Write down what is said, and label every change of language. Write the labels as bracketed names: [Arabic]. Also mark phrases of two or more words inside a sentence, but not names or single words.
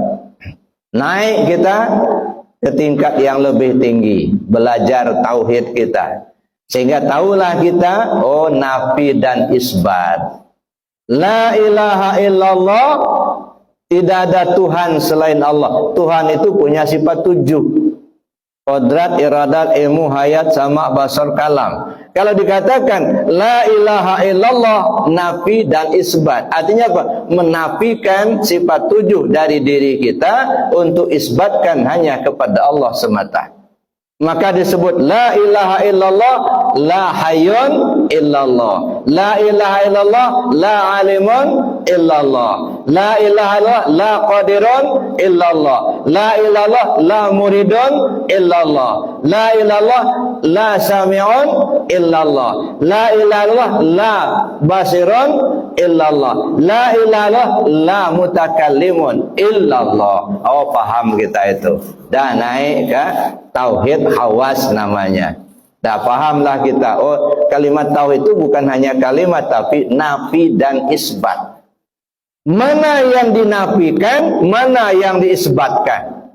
[Malay] Naik kita ke tingkat yang lebih tinggi, belajar tauhid kita, sehingga tahulah kita, oh, nafi dan isbat. [Arabic] لا إله إلا الله, [Malay] tidak ada Tuhan selain Allah. Tuhan itu punya sifat 7. Qodrat, iradat, ilmu, hayat, sama, basar, kalam. Kalau dikatakan [Arabic] لا إله إلا الله, [Malay] nafi dan isbat, artinya apa? Menafikan sifat 7 dari diri kita untuk isbatkan hanya kepada Allah semata. [Arabic] Maka disebut لا إله إلا الله، لا حي إلا الله، لا إله إلا الله، لا عالم إلا الله، لا إله إلا الله، لا قادر إلا الله، لا إلا الله، لا مريد إلا الله، لا إلا الله، لا سميع إلا الله، لا إلا الله، لا بصير إلا الله، لا إلا الله، لا متكلم إلا الله. [Malay] Oh, paham kita itu. Dan naik ke tauhid hawas namanya. Dah pahamlah kita. Oh, kalimat tauhid itu bukan hanya kalimat tapi nafi dan isbat. Mana yang dinafikan, mana yang diisbatkan.